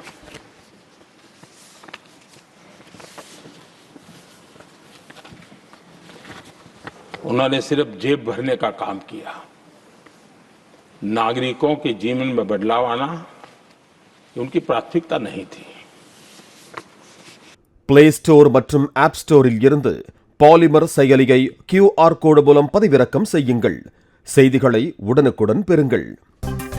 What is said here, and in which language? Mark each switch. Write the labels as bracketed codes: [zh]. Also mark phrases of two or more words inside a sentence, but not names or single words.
[hi] उन्होंने सिर्फ जेब भरने का काम किया। नागरिकों के जीवन में बदलाव आना उनकी प्राथमिकता नहीं थी। [ta] प्ले स्टोर மற்றும் ஆப் ஸ்டோரில் இருந்து பாலிமர் செயலியை QR கோடு மூலம் பதிவிறக்கம் செய்யுங்கள். செய்திகளை உடனுக்குடன் பெறுங்கள்.